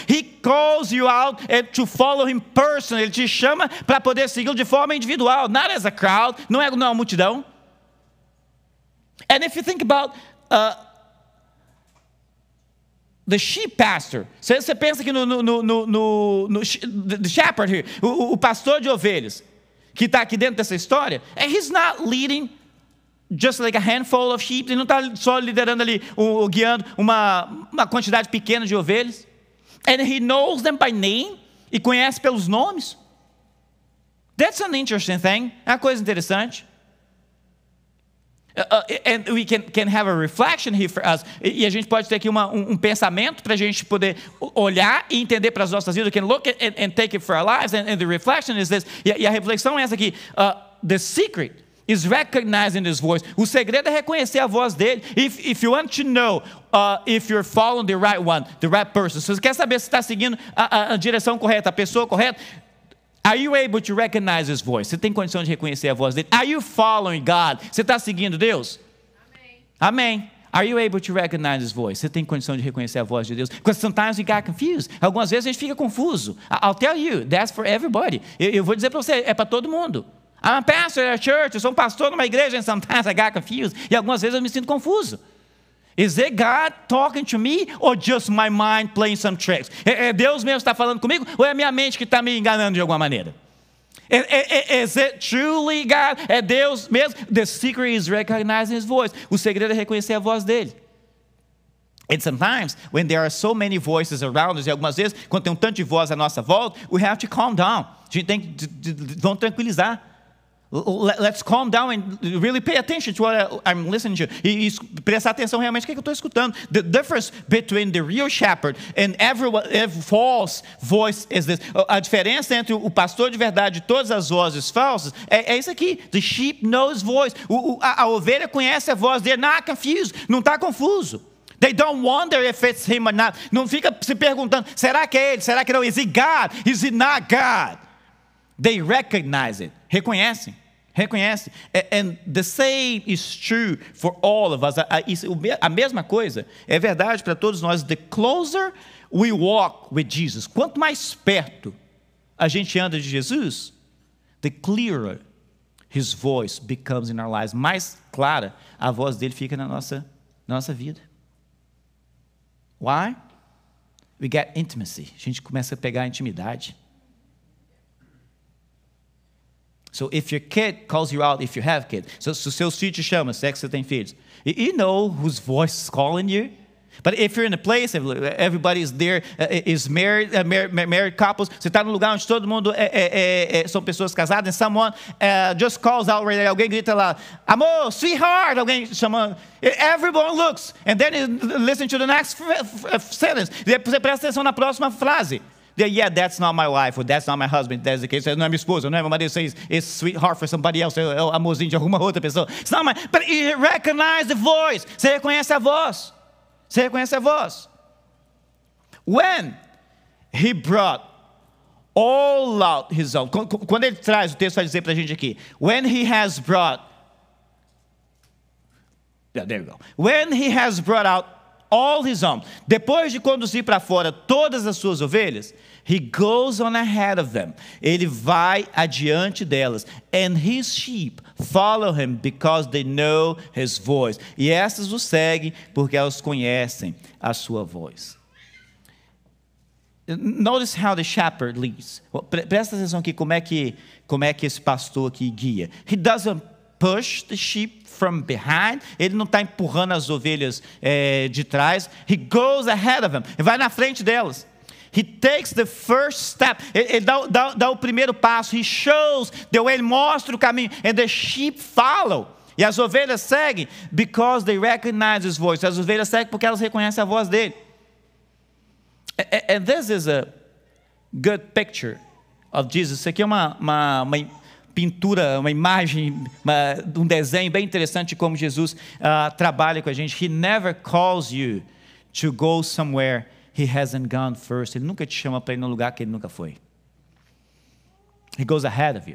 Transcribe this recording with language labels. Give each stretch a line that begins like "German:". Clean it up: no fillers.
English: He calls you out to follow him personally.
Portuguese: Ele te chama para poder segui-lo de forma individual.
English: Not as a crowd.
Portuguese: Não é uma multidão.
English: And if you think about the sheep pastor,
Portuguese: você pensa aqui no shepherd here, o pastor de ovelhas, que está aqui dentro dessa história,
English: and he's not leading just like a handful of sheep.
Portuguese: Ele não está só liderando ali, guiando uma quantidade pequena de ovelhas.
English: And he knows them by name,
Portuguese: e conhece pelos nomes.
English: That's an interesting thing.
Portuguese: É uma coisa interessante.
English: And we can have a reflection here for us.
Portuguese: E a gente pode ter aqui um pensamento para a gente poder olhar e entender para as nossas vidas.
English: We can look at and take it for our lives. And the reflection is this.
Portuguese: E a reflexão é essa aqui.
English: The secret is recognizing his voice.
Portuguese: O segredo é reconhecer a voz dele.
English: If you want to know if you're following the right one, the right person.
Portuguese: Se você quer saber se está seguindo a direção correta, a pessoa correta,
English: are you able to recognize his voice?
Portuguese: Você tem condição de reconhecer a voz dele?
English: Are you following God?
Portuguese: Você está seguindo Deus? Amém.
English: Are you able to recognize his voice?
Portuguese: Você tem condição de reconhecer a voz de Deus?
English: Because sometimes we get confused.
Portuguese: Algumas vezes a gente fica confuso.
English: I'll tell you, that's for everybody.
Portuguese: Eu vou dizer para você, é para todo mundo.
English: I'm a pastor at a church.
Portuguese: Eu sou um pastor numa igreja,
English: and sometimes I get confused.
Portuguese: E algumas vezes eu me sinto confuso.
English: Is it God talking to me, or just my mind playing some tricks?
Portuguese: É Deus mesmo que está falando comigo, ou é a minha mente que está me enganando de alguma maneira?
English: Is it truly God?
Portuguese: É Deus mesmo?
English: The secret is recognizing his voice.
Portuguese: O segredo é reconhecer a voz dele.
English: And sometimes, when there are so many voices around us,
Portuguese: e algumas vezes, quando tem um tanto de voz à nossa volta,
English: we have to calm down.
Portuguese: A gente tem que vamos tranquilizar.
English: Let's calm down and really pay attention to what I'm listening to.
Portuguese: E prestar atenção realmente no que eu estou escutando.
English: The difference between the real shepherd and every false voice is this.
Portuguese: A diferença entre o pastor de verdade e todas as vozes falsas é isso aqui.
English: The sheep knows voice.
Portuguese: A ovelha conhece a voz dele.
English: Not confused.
Portuguese: Não está confuso.
English: They don't wonder if it's him or not.
Portuguese: Não fica se perguntando, será que é ele? Será que não?
English: Is it God? Is it not God? They recognize it.
Portuguese: Reconhecem.
English: And the same is true for all of us.
Portuguese: A mesma coisa é verdade para todos nós.
English: The closer we walk with Jesus,
Portuguese: quanto mais perto a gente anda de Jesus,
English: the clearer his voice becomes in our lives.
Portuguese: Mais clara a voz dele fica na nossa vida.
English: Why? We get intimacy.
Portuguese: A gente começa a pegar intimidade.
English: So if your kid calls you out, if you have kids,
Portuguese: so seus filhos te chamam, se é que você tem filhos,
English: you know whose voice is calling you. But if you're in a place, everybody is there, is married couples,
Portuguese: você está num lugar onde todo mundo são pessoas casadas,
English: and someone just calls out,
Portuguese: alguém grita lá, amor,
English: sweetheart,
Portuguese: alguém chama,
English: everyone looks, and then you listen to the next sentence,
Portuguese: você presta atenção na próxima frase.
English: Yeah, that's not my wife, or that's not my husband, that's the case.
Portuguese: Não é minha esposa, não é meu marido,
English: says it's sweetheart for somebody else,
Portuguese: é o amorzinho de alguma outra pessoa.
English: It's not my, but you recognize the voice.
Portuguese: Você reconhece a voz. Você reconhece a voz.
English: When he brought all out his own.
Portuguese: Quando ele traz, o texto vai dizer para a gente aqui.
English: When he has brought. Yeah, there you go. When he has brought out all his own.
Portuguese: Depois de conduzir para fora todas as suas ovelhas,
English: he goes on ahead of them.
Portuguese: Ele vai adiante delas.
English: And his sheep follow him because they know his voice.
Portuguese: E essas o seguem porque elas conhecem a sua voz.
English: Notice how the shepherd leads.
Portuguese: Presta atenção aqui como é que esse pastor aqui guia.
English: He doesn't push the sheep from behind.
Portuguese: Ele não está empurrando as ovelhas de trás.
English: He goes ahead of them.
Portuguese: Ele vai na frente delas.
English: He takes the first step.
Portuguese: Ele dá o primeiro passo.
English: He shows the way.
Portuguese: Ele mostra o caminho.
English: And the sheep follow.
Portuguese: E as ovelhas seguem
English: because they recognize his voice.
Portuguese: As ovelhas seguem porque elas reconhecem a voz dele.
English: And this is a good picture of Jesus.
Portuguese: Isso aqui é uma pintura, uma imagem, um desenho bem interessante de como Jesus trabalha com a gente.
English: He never calls you to go somewhere he hasn't gone first.
Portuguese: Ele nunca te chama para ir num lugar que ele nunca foi.
English: He goes ahead of you.